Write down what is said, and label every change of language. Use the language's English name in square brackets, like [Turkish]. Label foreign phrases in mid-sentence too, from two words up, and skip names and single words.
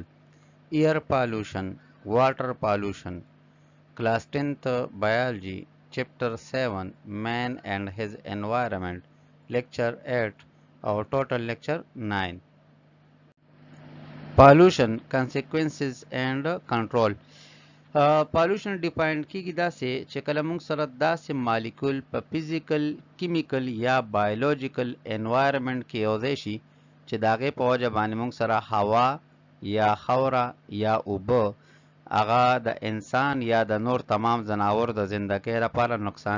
[English] Air pollution, water pollution. Class 10th Biology, Chapter 7 Man and His Environment, Lecture 8, our total lecture 9. Pollution consequences and control. pollution define [Pashto] کیږي داسې چې کله موږ سره داسې مالیکول په [English] physical chemical [Pashto] یا [English] biological environment [Pashto] کې یوځای شي چې د هغې په وجه باندې موږ سره هوا یا خاوره یا اوبه هغه د انسان یا د نور تمام ځناور د زندګۍ لپاره نقصان